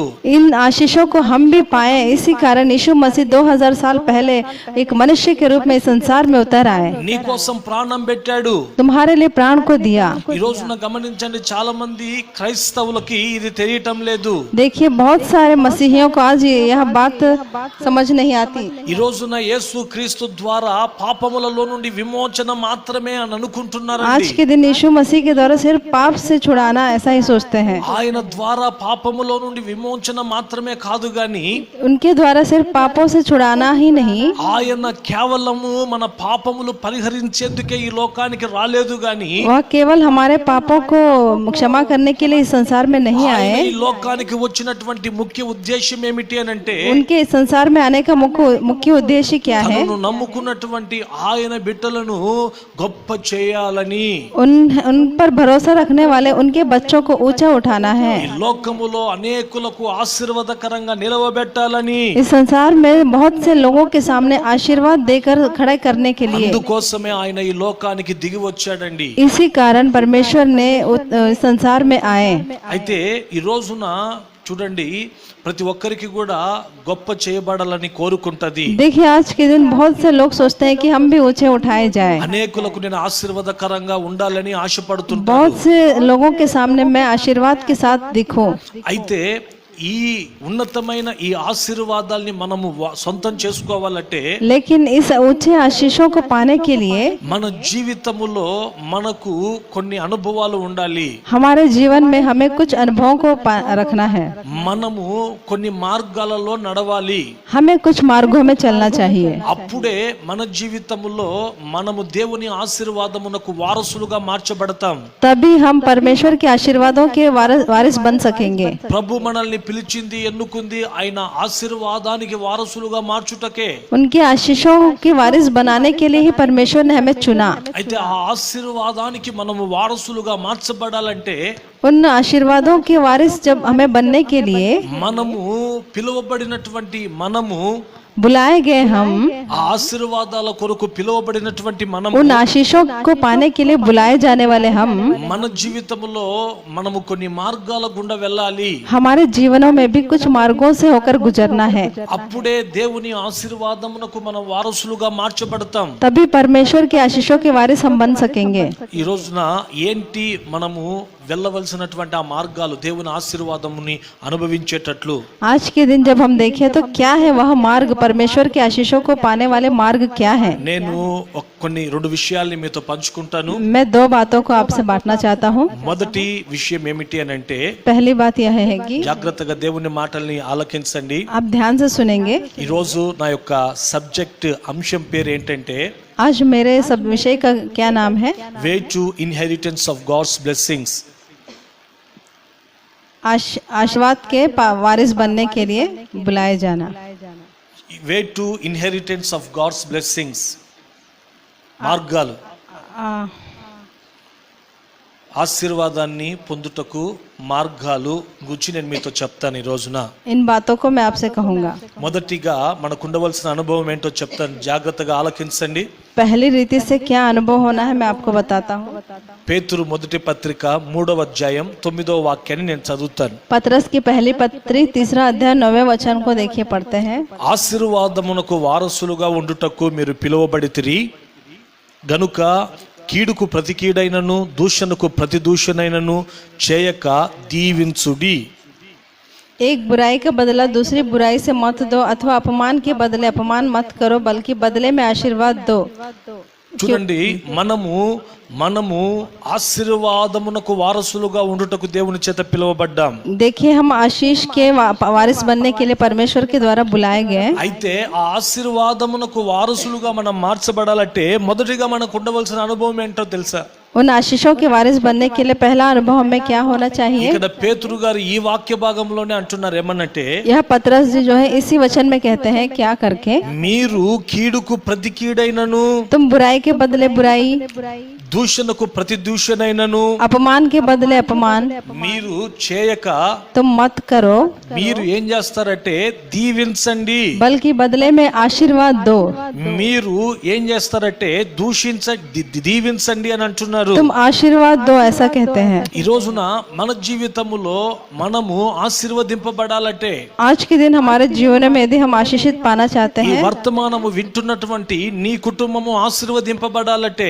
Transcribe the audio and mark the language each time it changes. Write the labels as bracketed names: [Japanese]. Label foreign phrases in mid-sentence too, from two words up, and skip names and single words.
[Hindi] इन आशीषों को हम भी पाए, इसी कारण यीशु मसीह 2000 साल पहले एक मनुष्य के रूप में इस संसार में उतर आए, [Telugu] నీ కోసం ప్రాణం పెట్టాడు. [Hindi] तुम्हारे लिए प्राण को दिया। [Telugu] ఈ రోజున గమనించండి, చాలా మంది క్రైస్తవులకి ఇది తెలియటం లేదు. [Hindi] देखिए बहुत सारे मसीहियों को आज यह बात समझ नहीं आती। [Telugu] ఈ రోజున యేసు క్రీస్తు ద్వారా పాపములలో నుండి విమోచన మాత్రమే అని అనుకుంటున్నారండి. [Hindi] आज के दिन यीशु मसीह के द्वारा सिर्फ पाप से छुड़ाना, ऐसा ही सोचते हैं। [Telugu] ఆయన ద్వారా పాపములో నుండి విమోచన మాత్రమే కాదు గాని [Hindi] उनके द्वारा सिर्फ पापों से छुड़ाना ही नहीं, [Telugu] ఆయన కేవలము మన పాపములు పరిహరించేందుకే ఈ లోకానికి రాలేదు గాని [Hindi] वह केवल हमारे पापों को क्षमा करने के लिए इस संसार में नहीं [Telugu] ఆయన [Hindi] आए। [Telugu] ఈ లోకానికి వచ్చినటువంటి ముఖ్య ఉద్దేశం ఏమిటి అని అంటే [Hindi] उनके इस संसार में आने का मुख्य उद्देश्य क्या है? [Telugu] తనను నమ్ముకున్నటువంటి ఆయన బిడ్డలను గొప్ప చేయాలని, [Hindi] उन पर भरोसा रखने वाले उनके बच्चों को ऊंचा उठाना है, [Telugu] ఈ లోకములో అనేకులకు ఆశీర్వాదకరంగా నిలవబెట్టాలని, [Hindi] इस संसार में बहुत से लोगों के सामने आशीर्वाद देकर खड़े करने के लिए। [Telugu] అందుకోసమే ఆయన ఈ లోకానికి దిగి వచ్చాడండి. [Hindi] इसी कारण परमेश्वर ने इस संसार में आए। [Telugu] అయితే ఈ రోజున చూడండి, ప్రతి ఒక్కరికి కూడా గొప్ప చేయబడాలని కోరుకుంటది. [Hindi] देखिए आज के दिन बहुत से लोग सोचते हैं कि हम भी ऊंचे उठाए जाएं। [Telugu] అనేకులకు నేను ఆశీర్వాదకరంగా ఉండాలని ఆశపడుతుంటాను. [Hindi] बहुत से लोगों के सामने मैं आशीर्वाद के साथ दिखूं। [Telugu] అయితే ఈ ఉన్నతమైన ఈ ఆశీర్వాదాల్ని మనము సొంతం చేసుకోవాలంటే [Hindi] लेकिन इस ऊंचे आशीषों को पाने के लिए [Telugu] మన జీవితములో మనకు కొన్ని అనుభవాలు ఉండాలి. [Hindi] हमारे जीवन में हमें कुछ अनुभवों को रखना है, [Telugu] మనము కొన్ని మార్గాలలో నడవాలి. [Hindi] हमें कुछ मार्गों में चलना चाहिए। [Telugu] అప్పుడే మన జీవితములో మనము దేవుని ఆశీర్వాదమునకు వారసులుగా మార్చబడతాం. [Hindi] तभी हम परमेश्वर के आशीर्वादों के वारिस बन सकेंगे। [Telugu] ప్రభు మనల్ని పిలిచింది, ఎన్నుకుంది ఆయన ఆశీర్వాదానికి వారసులుగా మార్చుటకే. [Hindi] उनके आशीषों की वारिस बनाने के लिए ही परमेश्वर ने हमें चुना। [Telugu] అయితే ఆ ఆశీర్వాదానికి మనము వారసులుగా మార్చబడాలంటే [Hindi] उन आशीर्वादों के वारिस जब हमें बनने के लिए [Telugu] మనము పిలువబడినటువంటి మనము [Hindi] बुलाए गए, हम [Telugu] ఆ ఆశీర్వాదాల కొరకు పిలువబడినటువంటి మనము [Hindi] उन आशीषों को पाने के लिए बुलाए जाने वाले हम [Telugu] మన జీవితంలో మనము కొన్ని మార్గాల గుండా వెళ్ళాలి. [Hindi] हमारे जीवनों में भी कुछ मार्गों से होकर गुजरना है, [Telugu] అప్పుడే దేవుని ఆశీర్వాదమునకు మనం వారసులుగా మార్చబడతాం. [Hindi] तभी परमेश्वर के आशीषों के वारिस हम बन सकेंगे। [Telugu] ఈ రోజున ఏంటి మనము వెళ్ళవలసినటువంటి ఆ మార్గాలు దేవుని ఆశీర్వాదముని అనుభవించేటట్లు? [Hindi] आज के दिन जब हम देखें तो क्या है वह मार्ग, परमेश्वर के आशीषों को पाने वाले मार्ग क्या है? [Telugu] నేను కొన్ని 2 విషయాల్ని మీతో పంచుకుంటాను. [Hindi] मैं 2 बातों को आपसे बांटना चाहता हूँ। [Telugu] మొదటి విషయం ఏమిటి అని అంటే, [Hindi] पहली बात यह है कि [Telugu] జాగ్రత్తగా దేవుని మాటల్ని ఆలకించండి. [Hindi] आप ध्यान से सुनेंगे। [Telugu] ఈ రోజు నా యొక్క సబ్జెక్ట్ అంశం పేరు ఏంటంటే [Hindi] आज मेरे सब विषय का क्या नाम है? [English] Way to inheritance of God's blessings. [Hindi] आशीर्वाद के वारिस बनने के लिए बुलाए जाना। [English] Way to inheritance of God's blessings, [Telugu] మార్గాలు ఆశీర్వాదాన్ని పొందుటకు మార్గాలు గురించి నేను మీతో చెప్తాను ఈ రోజున. [Hindi] इन बातों को मैं आपसे कहूंगा। [Telugu] మొదటిగా మనకు ఉండవలసిన అనుభవం ఏంటో చెప్తాను, జాగ్రత్తగా ఆలకించండి. [Hindi] पहली रीति से क्या अनुभव होना है मैं आपको बताता हूँ। [Telugu] పేతురు మొదటి పత్రిక 3వ అధ్యాయం 9వ వాక్యాన్ని నేను చదువుతాను. [Hindi] पतरस की पहली पत्री 3रा अध्याय 9वें वचन को देखिए, पढ़ते हैं। [Telugu] ఆశీర్వాదమునకు వారసులుగా ఉండుటకు మీరు పిలువబడితిరి గనుక కీడుకు ప్రతి కీడైనను దూషణకు ప్రతి దూషణైనను చేయక దీవించుడి. [Hindi] एक बुराई का बदला दूसरी बुराई से मत दो, अथवा अपमान के बदले अपमान मत करो, बल्कि बदले में आशीर्वाद दो। [Telugu] చూడండి, మనము ఆశీర్వాదమునకు వారసులుగా ఉండుటకు దేవుని చేత పిలువబడ్డాం. [Hindi] देखिए हम आशीष के वारिस बनने के लिए परमेश्वर के द्वारा बुलाए गए। [Telugu] అయితే ఆ ఆశీర్వాదమునకు వారసులుగా మనం మార్చబడాలంటే మొదటిగా మనకు ఉండవలసిన అనుభవం ఏంటో తెలుసా? [Hindi] उन आशीषों के वारिस बनने के लिए पहला अनुभव हमें क्या होना चाहिए? [Telugu] ఇక్కడ పేతురు గారు ఈ వాక్య భాగంలోనే అంటున్నారు ఏమనంటే, [Hindi] यह पतरस जी जो है इसी वचन में कहते हैं क्या करके, [Telugu] మీరు కీడుకు ప్రతి కీడైనను, [Hindi] तुम बुराई के बदले बुराई, [Telugu] దూషణకు ప్రతి దూషణైనను [Hindi] अपमान के बदले अपमान [Telugu] మీరు చేయక [Hindi] तुम मत करो, [Telugu] మీరు ఏం చేస్తారంటే దీవించండి. [Hindi] बल्कि बदले में आशीर्वाद दो. [Telugu] మీరు ఏం చేస్తారంటే దీవించండి అని అంటున్నారు. [Hindi] तुम आशीर्वाद दो, ऐसा कहते हैं. [Telugu] ఈ రోజున మన జీవితములో మనము ఆశీర్వదింపబడాలంటే, [Hindi] आज के दिन हमारे जीवन में यदि हम आशीषित पाना चाहते [Telugu] ఈ [Hindi] हैं, [Telugu] వర్తమానము వింటున్నటువంటి నీ కుటుంబము ఆశీర్వదింపబడాలంటే,